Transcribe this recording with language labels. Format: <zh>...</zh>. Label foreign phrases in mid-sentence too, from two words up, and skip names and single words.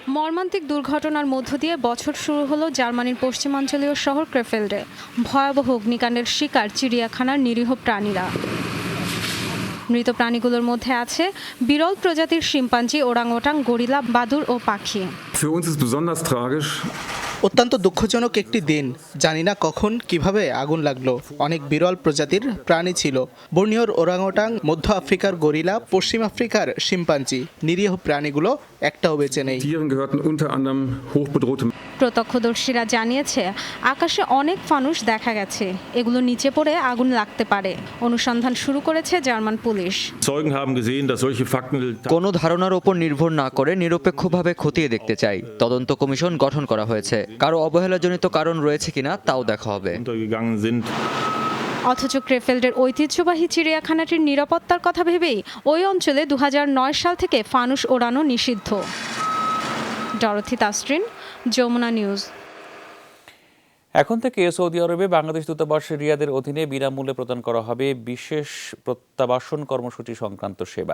<bn>মর্মান্তিক দুর্ঘটনার মধ্য দিয়ে বছর শুরু হলো জার্মানির পশ্চিমাঞ্চলীয় শহর ক্রেফেল্ডে। ভয়াবহ অগ্নিকাণ্ডের শিকার চিড়িয়াখানার নিরীহ প্রাণীরা। মৃত প্রাণীগুলোর মধ্যে আছে বিরল প্রজাতির শিম্পাঞ্জি, ওরাংওটাং, গরিলা, বাদুড় ও পাখি।</bn> <de>Für uns ist besonders tragisch.</de> <bn>অত্যন্ত দুঃখজনক একটি দিন। জানি না কখন কিভাবে আগুন লাগলো। অনেক বিরল প্রজাতির প্রাণী ছিল। বর্নিওর ওরাংওটাং, মধ্য আফ্রিকার গরিলা, পশ্চিম আফ্রিকার শিম্পাঞ্জি। নিরীহ প্রাণীগুলো একটাও বেঁচে নেই।</bn> <de>Tieren gehörten unter anderem hochbedrohte.</de> <bn>প্রত্যক্ষদর্শীরা জানিয়েছে আকাশে অনেক ফানুস দেখা গেছে। এগুলো নিচে পড়ে আগুন লাগতে পারে। অনুসন্ধান শুরু করেছে জার্মান পুলিশ।</bn> <de>Zeugen haben gesehen, dass solche Fakten</de> <bn>কোনো ধারণার ওপর নির্ভর না করে নিরপেক্ষভাবে খতিয়ে দেখতে চাই। তদন্ত কমিশন গঠন করা হয়েছে। কারো অবহেলাজনিত কারণ রয়েছে কিনা তাও দেখা হবে।</bn> <de>untergegangen sind.</de> <bn>অথচ ক্রেফেল্ডের ঐতিহ্যবাহী চিড়িয়াখানাটির নিরাপত্তার কথা ভেবেই ওই অঞ্চলে 2009 সাল থেকে ফানুস ওড়ানো নিষিদ্ধ। ডরথি তাসরিন, যমুনা নিউজ। এখন থেকে সৌদি আরবে বাংলাদেশ দূতাবাস রিয়াদের অধীনে বিনামূল্যে প্রদান করা হবে বিশেষ প্রত্যাবাসন কর্মসূচি সংক্রান্ত সেবা।</bn>